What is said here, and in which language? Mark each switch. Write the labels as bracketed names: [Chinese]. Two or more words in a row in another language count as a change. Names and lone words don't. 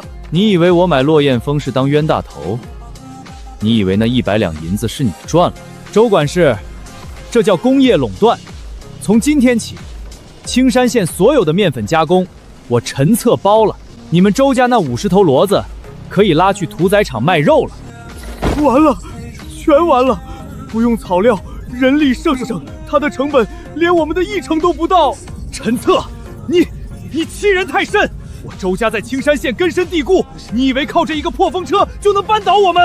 [Chinese] 你以為我買落雁峰是當冤大頭？你以為那100兩銀子是你賺了？周管事，這叫工業壟斷。從今天起，青山縣所有的麵粉加工，我陳策包了。你們周家那50頭騾子，可以拉去屠宰場賣肉了。完了，全完了！不用草料，人力省，它的成本連我們的1成都不到。陳策， 你欺人太甚！我周家在青山县根深蒂固，你以为靠着一个破风车就能扳倒我们？